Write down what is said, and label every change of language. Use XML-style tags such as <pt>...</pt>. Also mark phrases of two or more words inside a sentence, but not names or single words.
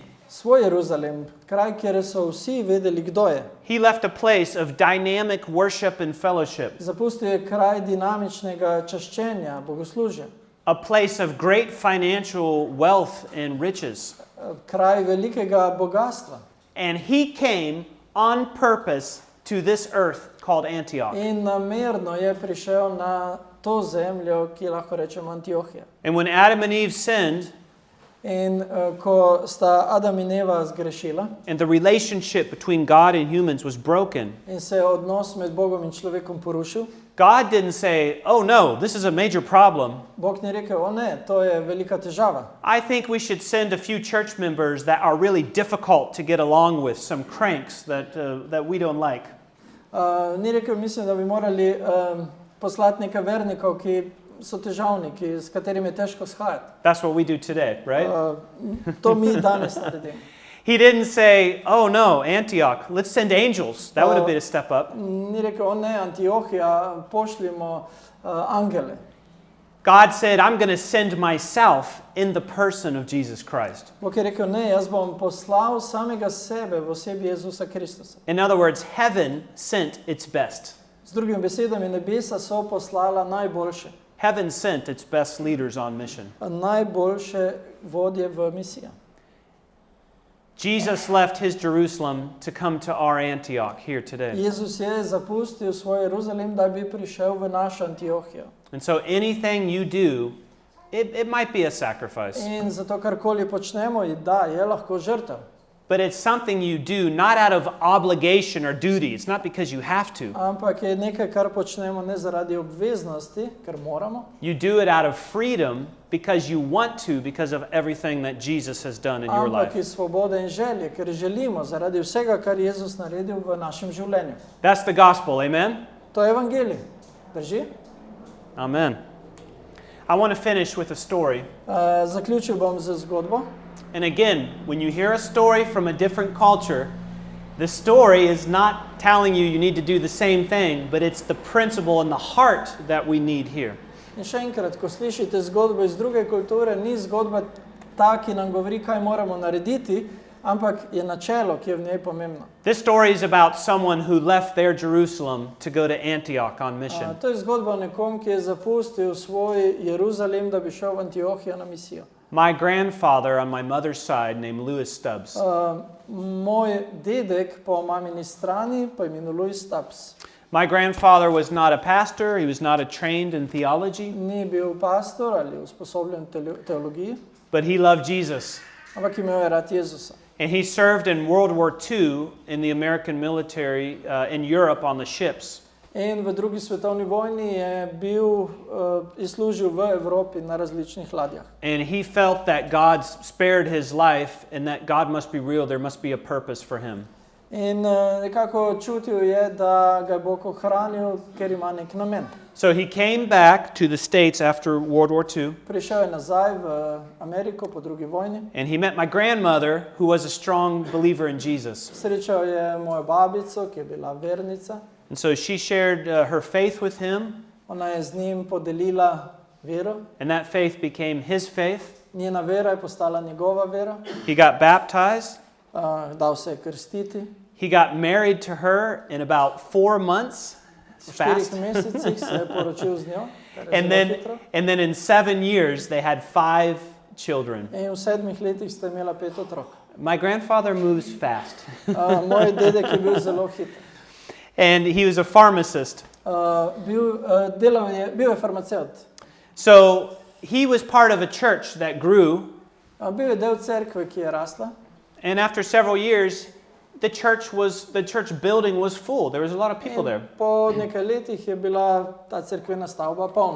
<sl>Svoj Jeruzalem, kraj, kjer so vsi vedeli, kdo je.</sl> <en>He left a place of dynamic worship and fellowship.</en> <sl>Zapustil je kraj dinamičnega čaščenja, bogoslužja.</sl> <en>A place of great financial wealth and riches.</en> <sl>Kraj velikega bogatstva.</sl> <en>And he came on purpose to this earth called Antioch.</en> <sl>In namerno je prišel na to zemljo, ki lahko rečemo Antiohija.</sl> <en>And when Adam and Eve sinned,</en> <sl>In ko sta Adam in Eva zgrešila</sl> <en>and the relationship between God and humans was broken,</en> <sl>in se je odnos med Bogom in človekom porušil,</sl> <en>God didn't say, oh no, this is a major problem.</en> <sl>Bog ni rekel, o ne, to je velika težava.</sl> <en>I think we should send a few church members that are really difficult to get along with, some cranks that we don't like.</en> <sl>Ni rekel, mislim, da bi morali poslati nekaj vernikov, ki so težavniki, s katerimi je težko shajati.</sl> <en>That's what we do today, right?</en> <sl>To mi danes naredimo.</sl> <en>He didn't say, oh no, Antioch, let's send angels. That would have been a step up.</en> <sl>Ni rekel, o ne, Antiohija, pošljimo angele.</sl> <en>God said, I'm going to send myself in the person of Jesus Christ.</en> <sl>Bog je rekel, ne, jaz bom poslal samega sebe v osebi Jezusa Kristusa.</sl> <en>In other words, heaven sent its best.</en> <sl>Z drugimi besedami, nebesa so poslala najboljše.</sl> <en>Heaven sent its best leaders on mission.</en> <sl>Najboljše vodje v misijo.</sl> <en>Jesus left his Jerusalem to come to our Antioch here today.</en> <sl>Jezus je zapustil svoj Jeruzalem, da bi prišel v našo Antiohijo.</sl> <en>And so anything you do, it might be a sacrifice.</en> <sl>In zato karkoli počnemo, da, je lahko žrtev.</sl> <en>But it's something you do not out of obligation or duty. It's not because you have to.</en> <sl>Ampak je nekaj, kar počnemo ne zaradi obveznosti, ker moramo.</sl> <en>You do it out of freedom because you want to, because of everything that Jesus has done in your</en> <sl>Ampak</sl> <en>life.</en> <sl>iz svobode in želje, ker želimo zaradi vsega, kar je Jezus naredil v našem življenju.</sl> <en>That's the gospel, amen?</en> <sl>To je evangelij. Drži?</sl> <en>Amen. I want to finish with a story.</en> <sl>Zaključil bom z zgodbo.</sl> <en>And again, when you hear a story from a different culture, the story is not telling you you need to do the same thing, but it's the principle and the heart that we need here.</en> <sl>In še enkrat, ko slišite zgodbo iz druge kulture, ni zgodba ta, ki nam govori, kaj moramo narediti, ampak je načelo, ki je v njej pomembno.</sl> <en>This story is about someone who left their Jerusalem to go to Antioch on mission.</en> <sl>To je zgodba o nekom, ki je zapustil svoj Jeruzalem, da bi šel v Antiohijo na misijo.</sl> <en>My grandfather on my mother's side, named Louis Stubbs,</en> <sl>Moj dedek po mamini strani, po imenu Louis Stubbs,</sl> <en>my grandfather was not a pastor, he was not trained in theology,</en> <sl>ni bil pastor ali usposobljen teologiji,</sl> <en>but he loved Jesus.</en> <sl>ampak imel je rad Jezusa.</sl> <en>And he served in World War II in the American military in Europe on the ships.</en> <sl>In v drugi svetovni vojni je bil služil v Evropi na različnih ladjah.</sl> <en>And he felt that God spared his life and that God must be real, there must be a purpose for him.</en> <sl>In nekako čutil je, da ga je Bog ohranil, ker ima nek namen.</sl> <en>So he came back to the States after World War II.</en> <sl>Prišel je nazaj v Ameriko po drugi vojni.</sl> <en>And he met my grandmother, who was a strong believer in Jesus.</en> <sl>Srečal je mojo babico, ki je bila vernica.</sl> <en>And so she shared her faith with him.</en> <sl>Ona je z njim podelila vero.</sl> <en>And that faith became his faith.</en> <sl>Njena vera je postala njegova vera.</sl> <en>He got baptized.</en> <sl>Dal se je krstiti.</sl> <en>He got married to her in about 4 months.</en> <sl>V</sl> <en>fast.</en> <sl>4 mesecih se je poročil z njo. kar je</sl> <en>And</en> <sl>zelo</sl> <en>then,</en> <sl>hitro.</sl> <en>and then in 7 years, they had 5 children.</en> <sl>In v 7 letih sta imela 5 otrok.</sl> <en>My grandfather moves fast.</en> <sl>Moj dedek je bil zelo hiter.</sl> <en>And he was a pharmacist.</en> <sl>Bil je farmacevt.</sl> <en>So he was part of a church that grew.</en> <sl>Bil je del cerkve, ki je rasla.</sl> <en>And after several years, the church building was full. There was a lot of people there.</en> <sl>Po nekaj letih je bila ta cerkvena stavba polna.</sl>